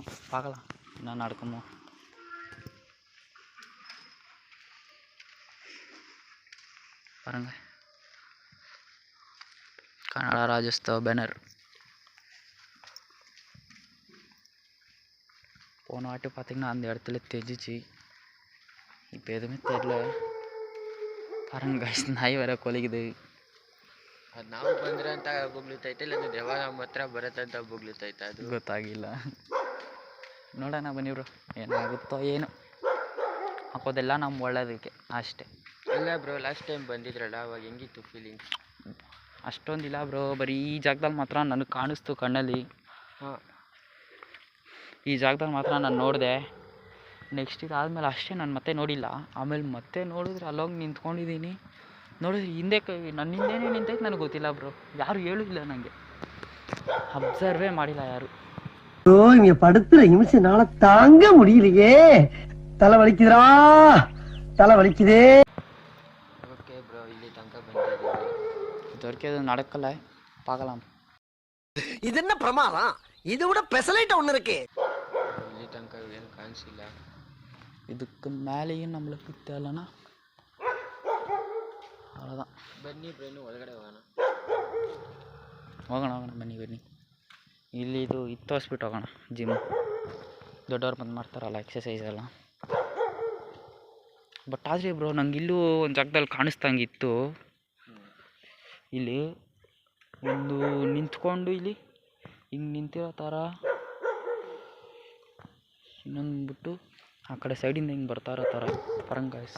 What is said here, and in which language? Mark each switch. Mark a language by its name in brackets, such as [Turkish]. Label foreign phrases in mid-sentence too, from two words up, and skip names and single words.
[Tamil] பார்க்கலாம் என்ன நடக்குமோ. பாருங்கள், கனடா ராஜ்யோத்சவ பேனர். போன வாட்டி பார்த்திங்கன்னா அந்த இடத்துல தெரிஞ்சிச்சு, இப்போ எதுவுமே தெரில. [Kannada] பாருங்க ಗಾಯ್ಸ್, ನಾಯಿ ಬೇರೆ ಕೊಲಿಗಿದೆ. ಅದು ನಾವು ಬಂದ್ರೆ ಅಂತ ಬೊಗ್ಲುತ್ತೈತೆ, ಇಲ್ಲ ದೇವ ನಮ್ಮ ಹತ್ರ ಬರುತ್ತೆ ಅಂತ ಬೊಗ್ಲುತ್ತೈತೆ, ಅದು ಗೊತ್ತಾಗಿಲ್ಲ. ನೋಡೋಣ ಬನ್ನಿ ಬ್ರೋ, ಏನಾಗುತ್ತೋ ಏನು. ಹಾಕೋದೆಲ್ಲ ನಮ್ಮ ಒಳ್ಳೇದಕ್ಕೆ ಅಷ್ಟೇ. ಇಲ್ಲ ಬ್ರೋ, [English] last time [Kannada] ಬಂದಿದ್ರಲ್ಲ ಅವಾಗ ಹೆಂಗಿತ್ತು ಫೀಲಿಂಗ್ಸ್? ಅಷ್ಟೊಂದಿಲ್ಲ ಬ್ರೋ, ಬರೀ ಈ ಜಾಗದಲ್ಲಿ ಮಾತ್ರ ನನಗೆ ಕಾಣಿಸ್ತು ಕಣ್ಣಲ್ಲಿ. ಹಾಂ, ಈ ಜಾಗದಲ್ಲಿ ಮಾತ್ರ ನಾನು ನೋಡಿದೆ. ನೆಕ್ಸ್ಟ್ ಇದಾದಮೇಲೆ ಅಷ್ಟೇ ನಾನು ಮತ್ತೆ ನೋಡಿಲ್ಲ. ಆಮೇಲೆ ಮತ್ತೆ ನೋಡಿದ್ರೆ ಅಲ್ಲೋಗಿ ನಿಂತ್ಕೊಂಡಿದ್ದೀನಿ, ನೋಡಿದ್ರೆ ಹಿಂದೆ ನನ್ನ ಹಿಂದೆನೇ ನಿಂತೈತೆ. ನನಗೆ ಗೊತ್ತಿಲ್ಲ ಬ್ರೋ, ಯಾರು ಹೇಳಿಲ್ಲ ನನಗೆ, ಅಬ್ಸರ್ವೇ ಮಾಡಿಲ್ಲ ಯಾರು. [Tamil] இங்க படுத்துற நிமிஷம்னால தாங்க முடியலையே, தலை வலிக்குதுடா, தலை வலிக்குதே. [Kannada] ಓಕೆ ಬ್ರೋ, ಇಲ್ಲಿ ತನಕ ಬಂದಿದ್ದೀವಿ. [Tamil] இதுவரைக்கும் எதுவும் நடக்கலை, பார்க்கலாம். இது என்ன பிரமாதம், இதை விட பெசலைட் ஒண்ணு இருக்கு. [Kannada] ಇಲ್ಲಿ ತನಕ ಏನು ಕಾಣಿಸಿಲ್ಲ. [Tamil] இதுக்கு மேலேயும் நம்மளுக்கு தேவைன்னா அவ்வளோதான். [Kannada] ಬನ್ನಿ ಬ್ರೋ, ಇನ್ನು ಒಳಗಡೆ ಹೋಗೋಣ. ಹೋಗೋಣ ಬನ್ನಿ. ಇಲ್ಲಿ ಇದು ತೋರಿಸ್ಬಿಟ್ಟು ಹೋಗೋಣ. ಜಿಮ್ ದೊಡ್ಡವ್ರು ಬಂದು ಮಾಡ್ತಾರಲ್ಲ ಎಕ್ಸಸೈಸ್ ಎಲ್ಲ. ಬಟ್ ಆದರೆ ಬ್ರೋ, ನಂಗೆ ಇಲ್ಲೂ ಒಂದು ಜಾಗದಲ್ಲಿ ಕಾಣಿಸ್ದಂಗಿತ್ತು. ಇಲ್ಲಿ ಒಂದು ನಿಂತ್ಕೊಂಡು ಇಲ್ಲಿ ಹಿಂಗೆ ನಿಂತಿರೋ ಥರ, ಇನ್ನೊಂದು ಬಿಟ್ಟು ಆ ಕಡೆ ಸೈಡಿಂದ ಹಿಂಗೆ ಬರ್ತಾ ಇರೋ ಥರ ಪರಂಗಾಯ್ಸ್.